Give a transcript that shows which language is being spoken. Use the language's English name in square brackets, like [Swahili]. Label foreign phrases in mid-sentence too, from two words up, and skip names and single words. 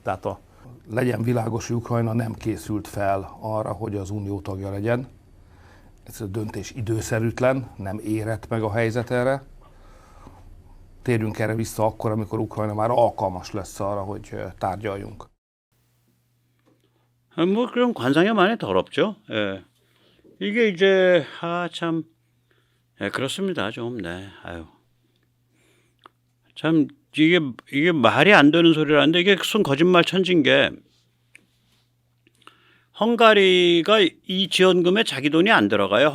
[Hungarian] Tehát legyen világos, hogy Ukrajna nem készült fel arra, hogy az unió tagja legyen. Ez a döntés időszerűtlen, nem érett meg a helyzet erre. Térjünk erre vissza akkor, amikor Ukrajna már alkalmas lesz arra, hogy tárgyaljunk. [Korean] 뭐 그런 관상이 많이 더럽죠. 예. 이게 이제 참 그렇습니다. 좀 네. 아유. 참 이게 말이 안 되는 소리라는데 이게 순 거짓말 천진 게 헝가리가 이 지원금에 자기 돈이 안 들어가요.